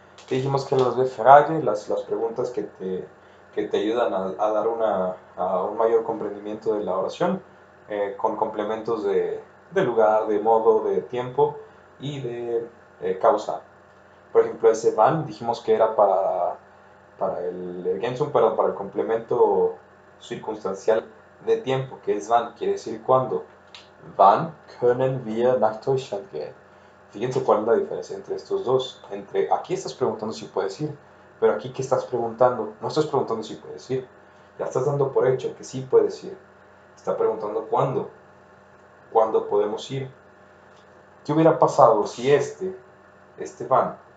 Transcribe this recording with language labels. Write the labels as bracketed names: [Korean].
[Spanish] Dijimos que las B-Frage, las preguntas que te ayudan a dar un mayor comprendimiento de la oración, con complementos de lugar, de modo, de tiempo y de causa. Por ejemplo, ese wann dijimos que era para el Ergänzung, para el complemento circunstancial de tiempo, que es wann, quiere decir cuándo. [German] Wann können wir nach Deutschland gehen? [Spanish] Fíjense cuál es la diferencia entre estos dos. Aquí estás preguntando si puedes ir, pero aquí ¿qué estás preguntando? No estás preguntando si puedes ir. Ya estás dando por hecho que sí puedes ir. Está preguntando cuándo. ¿Cuándo podemos ir? ¿Qué hubiera pasado si este van